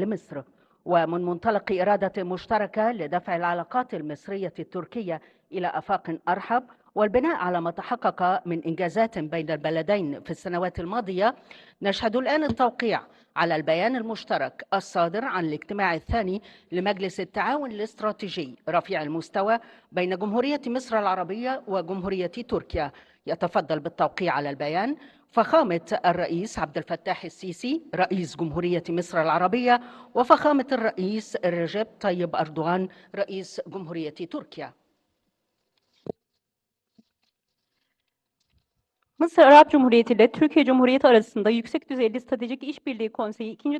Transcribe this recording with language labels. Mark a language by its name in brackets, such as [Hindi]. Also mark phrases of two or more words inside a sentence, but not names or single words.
[Arabic] لمصر، ومن منطلق إرادة مشتركة لدفع العلاقات المصرية التركية إلى آفاق أرحب والبناء على ما تحقق من إنجازات بين البلدين في السنوات الماضية، نشهد الآن التوقيع على البيان المشترك الصادر عن الاجتماع الثاني لمجلس التعاون الاستراتيجي رفيع المستوى بين جمهورية مصر العربية وجمهورية تركيا. يتفضل بالتوقيع على البيان فخامة الرئيس عبد الفتاح السيسي رئيس جمهورية مصر العربية، وفخامة الرئيس رجب طيب أردوغان رئيس جمهورية تركيا. [Turkish] Mısır Arap Cumhuriyeti ile Türkiye Cumhuriyeti arasında Yüksek Düzeyli Stratejik İşbirliği Konseyi 2.